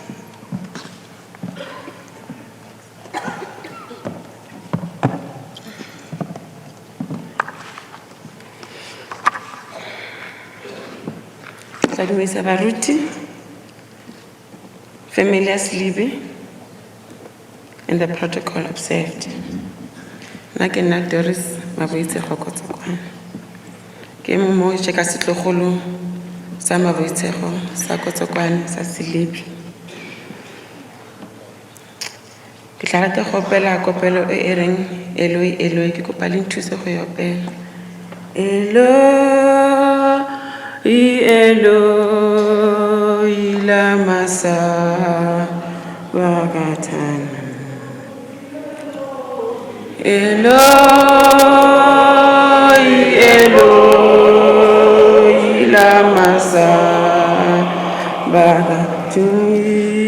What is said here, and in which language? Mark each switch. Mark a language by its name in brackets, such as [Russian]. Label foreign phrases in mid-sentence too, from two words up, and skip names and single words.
[Tswana] Sadumisa Baruti, [English] familiar Selebi, and the protocol observed. [Tswana] Nna ke nna Doris Maboitshego Kotsokwane. Ke mo cheka setlogolo sa Maboitshego sa Kotsokwane sa Selebi. Ke tla rata go opela kopelo e e reng Eloi Eloi ke kopa le nthuse go e opela. [Aramaic] Eloi Eloi lama sabachthani. Eloi Eloi lama sabachthani.